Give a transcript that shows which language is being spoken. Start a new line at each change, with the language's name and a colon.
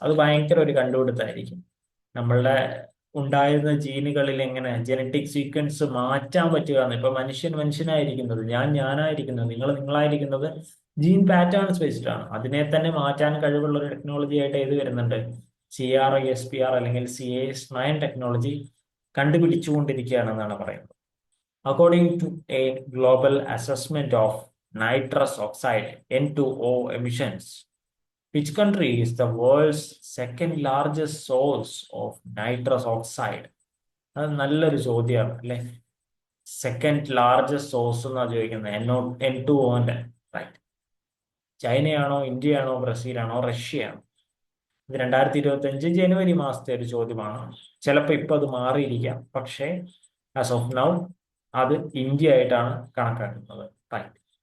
Malayalam: അത് ഭയങ്കര ഒരു കണ്ടുപിടുത്തമായിരിക്കും. നമ്മളുടെ ഉണ്ടായിരുന്ന ജീനുകളിൽ എങ്ങനെ ജനറ്റിക് സീക്വൻസ് മാറ്റാൻ പറ്റുക. ഇപ്പൊ മനുഷ്യനായിരിക്കുന്നത്, ഞാനായിരിക്കുന്നത്, നിങ്ങളായിരിക്കുന്നത് ജീൻ പാറ്റേൺസ് വെച്ചിട്ടാണ്. അതിനെ തന്നെ മാറ്റാൻ കഴിവുള്ള ഒരു ടെക്നോളജി ആയിട്ട് ഏത് വരുന്നുണ്ട്? CRISPR അല്ലെങ്കിൽ CAS9 ടെക്നോളജി കണ്ടുപിടിച്ചുകൊണ്ടിരിക്കുകയാണെന്നാണ് പറയുന്നത്.
English: According to a global assessment of nitrous oxide N2O emissions, which country is the world's second largest source of nitrous oxide?
Malayalam: അത് നല്ലൊരു ചോദ്യമാണ് അല്ലെ. സെക്കൻഡ് ലാർജസ്റ്റ് സോഴ്സ് എന്നാണ് ചോദിക്കുന്നത് N2O-ന്റെ. റൈറ്റ്. ചൈനയാണോ, ഇന്ത്യയാണോ, ബ്രസീലാണോ, റഷ്യയാണോ? ഇത് 2025 ജനുവരി മാസത്തെ ഒരു ചോദ്യമാണ്. ചിലപ്പോൾ ഇപ്പൊ അത് മാറിയിരിക്കാം, പക്ഷേ
English: as of now
Malayalam: അത് ഇന്ത്യ ആയിട്ടാണ് കണക്കാക്കുന്നത്. റൈറ്റ്.